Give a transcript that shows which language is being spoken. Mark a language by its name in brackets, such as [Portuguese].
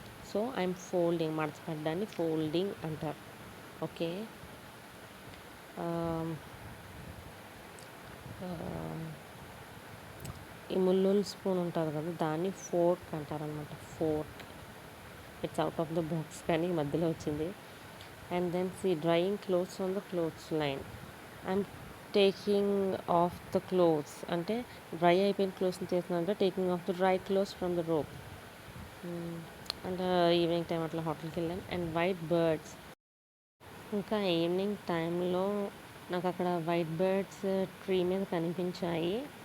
[English] so I'm folding, [Telugu] మడత పెట్టడాన్ని folding అంటారు. Okay. ఈ ముల్లుల్ స్పూన్ ఉంటుంది కదా, దాన్ని ఫోర్క్ అంటారు అనమాట. Fork. [English] it's out of the box [Telugu] కానీ మధ్యలో వచ్చింది. [English] And then drying clothes on the clothes line. I'm taking off the clothes [Telugu] అంటే డ్రై అయిపోయిన క్లోత్స్ని చేస్తున్నానంటే [English] Taking off the dry clothes from the rope. [Telugu] And evening time అట్లా హోటల్కి వెళ్ళాను. And white birds, ఇంకా ఈవినింగ్ టైంలో నాకు అక్కడ వైట్ బర్డ్స్ ట్రీ మీద కనిపించాయి.